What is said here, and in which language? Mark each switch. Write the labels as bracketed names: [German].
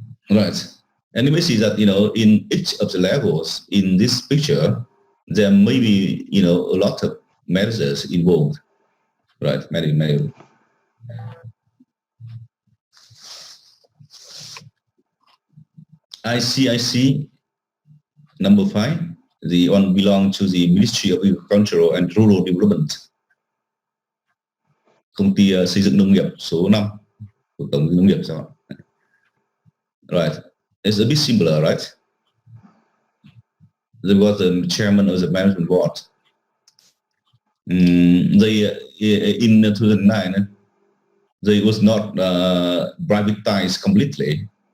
[English] Right. And you may see that, in each of the levels in this picture, there may be, a lot of managers involved, right? Many. I see. Number 5, the one belong to the Ministry of Agricultural and Rural Development. [Vietnamese] Công ty xây dựng nông nghiệp số 5 của Tổng nông nghiệp sao ạ? [English] Right. It's a bit similar, right? There was the chairman of the management board. They in 2009, they was not privatized completely.